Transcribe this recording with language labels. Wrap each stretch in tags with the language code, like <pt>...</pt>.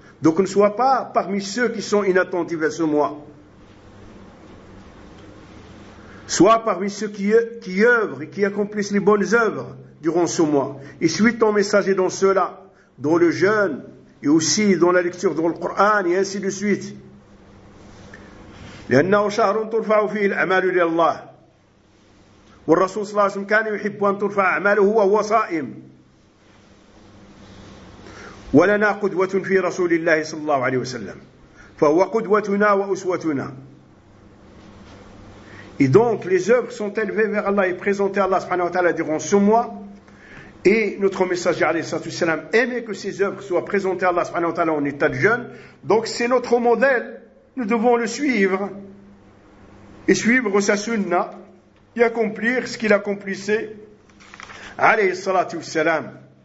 <fr>Donc, ne sois pas parmi ceux qui sont inattentifs à ce mois. Sois parmi ceux qui œuvrent et qui accomplissent les bonnes œuvres durant ce mois. Et suis ton messager dans cela, dans le jeûne, et aussi dans la lecture du Coran, et ainsi de suite.</fr> <ar>لأنه شهر ترفع فيه الأعمال لله والرسول صلى الله عليه وسلم كان يحب أن ترفع أعماله وهو صائم ولنا قدوة في رسول الله صلى الله عليه وسلم فهو قدوتنا وأسوتنا.</ar> <fr>Et donc les œuvres sont élevées vers Allah et présentées à Allah subhanahu wa ta'ala durant ce mois, et notre messager alayhi salatu wasalam aimait que ces œuvres soient présentées à Allah subhanahu wa ta'ala en état de jeûne. Donc c'est notre modèle. Nous devons le suivre et suivre sa sunna et accomplir ce qu'il accomplissait alayhi salatu wassalam.</fr>